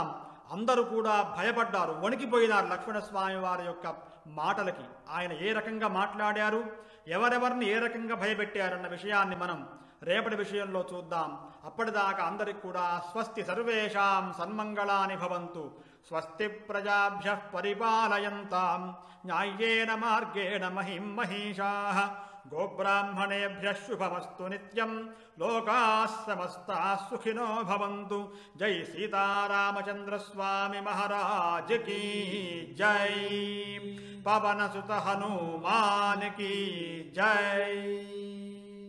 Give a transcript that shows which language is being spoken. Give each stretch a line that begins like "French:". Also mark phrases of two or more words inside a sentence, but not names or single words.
Telugu: అందరూ కూడా భయపడ్డారు, వణికిపోయినారు లక్ష్మణస్వామి వారి యొక్క మాటలకి. ఆయన ఏ రకంగా మాట్లాడారు, ఎవరెవరిని ఏ రకంగా భయపెట్టారన్న విషయాన్ని మనం రేపటి విషయంలో చూద్దాం. అప్పటిదాకా అందరికి కూడా
Sanskrit: స్వస్తి సర్వేషాం సన్మంగళాని భవంతు. స్వస్తి ప్రజాభ్యః పరిపాలయంతాం న్యాయేన మార్గేణ మహిం మహిషాః. గోబ్రాహ్మణేభ్యః శుభమస్తు నిత్యం. లోకాః సమస్తాః సుఖినో భవంతు.
Hindi: जय सीतारामचंद्र स्वामी महाराज की जय. पवनसुत हनुमान की जय.